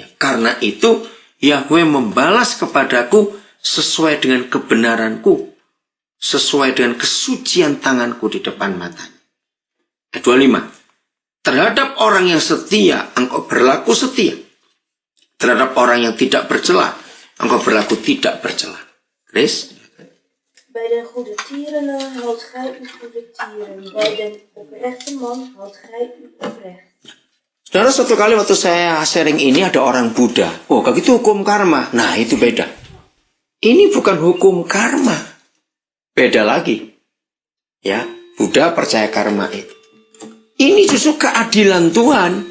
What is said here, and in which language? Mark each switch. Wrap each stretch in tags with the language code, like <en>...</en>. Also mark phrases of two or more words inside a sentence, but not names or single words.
<id>Karena itu Yahweh membalas kepadaku sesuai dengan kebenaranku, sesuai dengan kesucian tanganku di depan matanya. Ayat 25. Terhadap orang yang setia, engkau berlaku setia. Terhadap orang yang tidak bercela, engkau berlaku tidak bercela. Chris?</id> <nl>Bij den goede tierenlui houdt gij uw goede tieren. Bij den oprechte man houdt gij u oprecht.</nl> <id>Saudara, suatu kali waktu saya sharing ini ada orang Buddha. Oh, kalau gitu hukum karma. Nah, itu beda. Ini bukan hukum karma. Beda lagi. Ya, Buddha percaya karma itu. Ini justru keadilan Tuhan.</id>